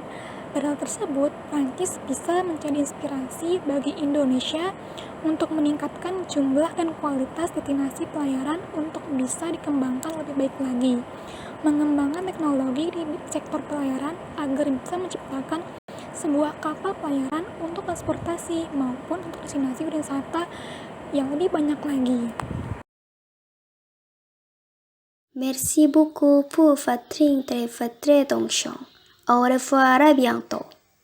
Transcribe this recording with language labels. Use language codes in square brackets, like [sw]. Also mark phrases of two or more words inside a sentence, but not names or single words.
[id] Dari hal tersebut, Prancis bisa menjadi inspirasi bagi Indonesia untuk meningkatkan jumlah dan kualitas destinasi pelayaran untuk bisa dikembangkan lebih baik lagi, mengembangkan teknologi di sektor pelayaran agar bisa menciptakan sebuah kapal pelayaran untuk transportasi maupun untuk destinasi wisata yang lebih banyak lagi. [fr] Merci beaucoup pour votre attention. Au revoir, à bientôt.